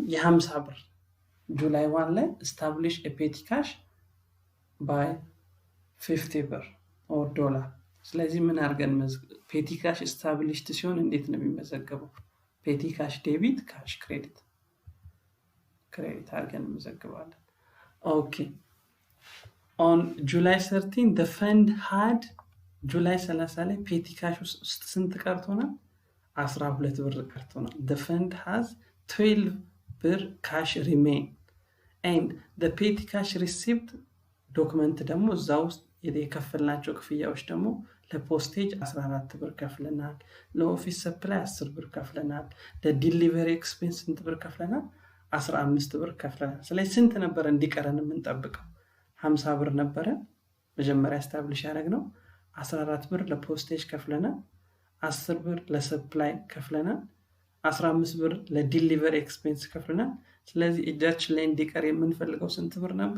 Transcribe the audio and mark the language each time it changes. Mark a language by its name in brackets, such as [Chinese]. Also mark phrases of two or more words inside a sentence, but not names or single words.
[Amharic] የ50 ብር ጁላይ 1 ላይ [English] establish petty cash by [Amharic] 50 ብር [English] or dollar። [Amharic] ስለዚህ ምን አድርገን [English] petty cash established [Amharic] ሲሆን እንዴት ነው የሚመዘገበው? [English] petty cash debit፣ cash credit [Amharic] አድርገን እንመዘግባለን። [English] okay on July 13 the fund had [Amharic] ጁላይ 30 ላይ ፔቲካሽ ውስጥ ስንት ቀርቶናል? 12 ብር ቀርቶናል። [English] the fund has 12 ብር cash remain and the petty cash received [Amharic] ዶክመንት ደግሞ እዛ ውስጥ የከፈልናቸው ክፍያዎች ደግሞ ለፖስቴጅ 14 ብር ከፍለናል፣ ለኦፊስ ሰፕላይ 10 ብር ከፍለናል፣ ለዲሊቨሪ ኤክስፔንስ ስንት ብር ከፍለናል? 15 ብር ከፍለናል። ስለዚህ ስንት ነበር እንዲቀረን የምንጠብቀው? 50 ብር ነበረ መጀመሪያ ስታብሊሽ ያደረግነው። 14 ብር ለፖስቴጅ ከፍለናል፣ 10 ብር ለሰፕላይ ከፍለናል፣ 15 ብር ለዲሊቨሪ ኤክስፔንስ ከፍለናል። ስለዚህ እጃችን ላይ እንዲቀር የምንፈልገው ስንት ብር ነበር?